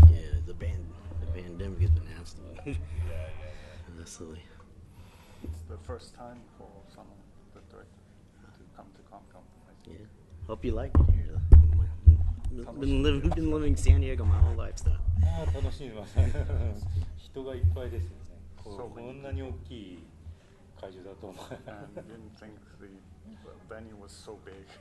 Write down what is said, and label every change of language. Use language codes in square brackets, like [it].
[en] Yeah, the pandemic has been nasty. Yeah. Absolutely. It's the first time for someone, the director, to come to Comic Con. Yeah. Hope you like it here. Been living in San Diego my whole life, though. [ja] 楽しみます。人がいっぱいですよね。こんなに大きい会場だと思う。 [en] And didn't think the venue was so big.